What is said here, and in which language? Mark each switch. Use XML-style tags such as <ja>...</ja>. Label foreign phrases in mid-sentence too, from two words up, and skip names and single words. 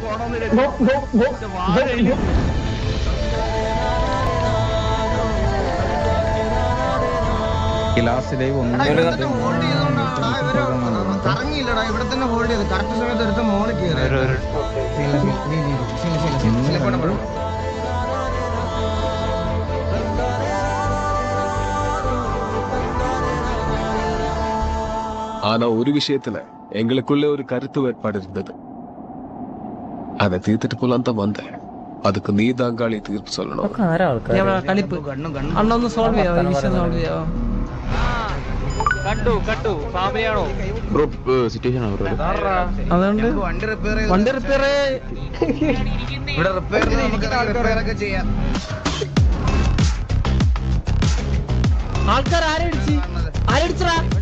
<ml>കറങ്ങിയില്ലടാ, ഇവിടെ തന്നെ ഹോൾഡ് ചെയ്ത് കറക്റ്റ് സമയത്ത് എടുത്ത മോളിൽ കയറി.</ml> <ta>ஆனா ஒரு விஷயத்துல எங்களுக்குள்ள ஒரு கருத்து வேறுபாடு இருந்தது. அதை தீர்த்துட்டு போலாம் தான் வந்தேன். அதுக்கு நீ தாங்காளி தீர்ப்பு சொல்லணும்.</ta> <ml>കളിപ്പ് അണ്ണൊന്ന് സോൾവ് ചെയ്യാവോ? ഈ വിഷയം സോൾവ് ചെയ്യാവോ? അതുകൊണ്ട് വണ്ടി റിപ്പയർ ഇവിടെ റിപ്പയർ ഒക്കെ ചെയ്യാം. ആൾക്കാർ ആരടിച്ചടാ?</ml>